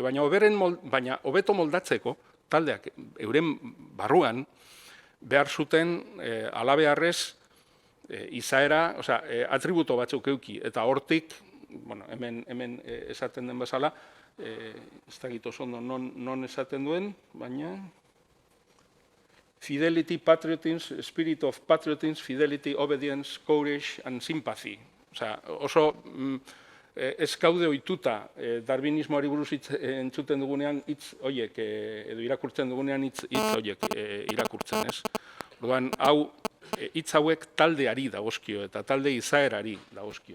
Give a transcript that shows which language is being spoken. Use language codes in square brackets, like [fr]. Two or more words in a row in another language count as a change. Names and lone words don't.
[eu] Baina hobeto moldatzeko taldeak euren barruan behar zuten alabeharrez izaera, atributo batzuk euki, eta hortik, hemen esaten den bezala, ez dakit oso ondo non esaten duen, baina [en] fidelity, patriotism, spirit of patriotism, fidelity, obedience, courage and sympathy. [eu] Oso ez gaude ohituta darwinismoari buruz entzuten dugunean hitz horiek, edo irakurtzen dugunean hitz horiek irakurtzen, ez? Orduan, hitz hauek taldeari dagozkio eta talde izaerari dagozkio.